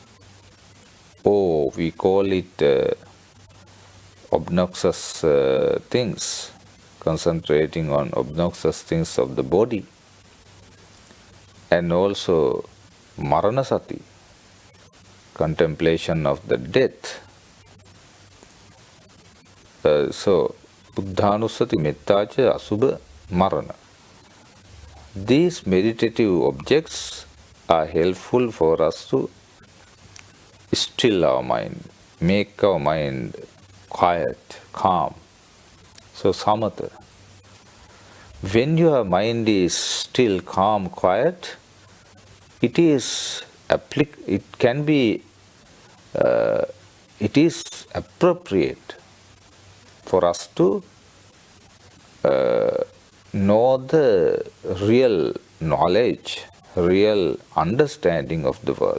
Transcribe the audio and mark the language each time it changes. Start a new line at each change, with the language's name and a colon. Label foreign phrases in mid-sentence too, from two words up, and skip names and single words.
English: Oh, we call it obnoxious things, concentrating on obnoxious things of the body. And also maranasati, contemplation of the death. So,
Pali: buddhanusati mettacha asubha marana.
English: These meditative objects are helpful for us to still our mind, make our mind quiet, calm. So, samatha. When your mind is still, calm, quiet, it is appropriate for us to know the real knowledge, real understanding of the world.